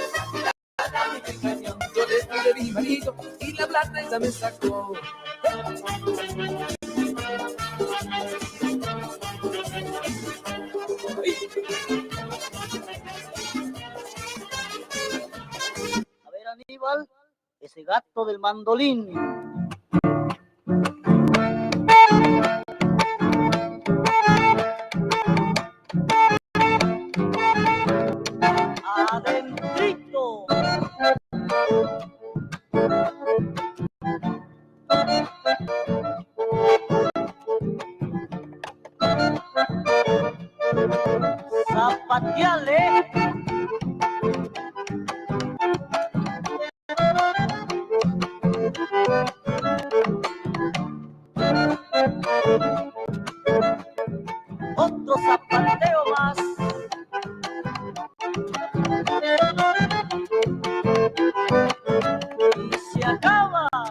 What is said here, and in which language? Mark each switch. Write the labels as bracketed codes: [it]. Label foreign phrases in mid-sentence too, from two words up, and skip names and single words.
[es] Yo le pide mi marido y la plata me sacó. A ver, Aníbal, ese gato del mandolín. Adentrito. Zapateale. Otro zapateo más. Y se acaba.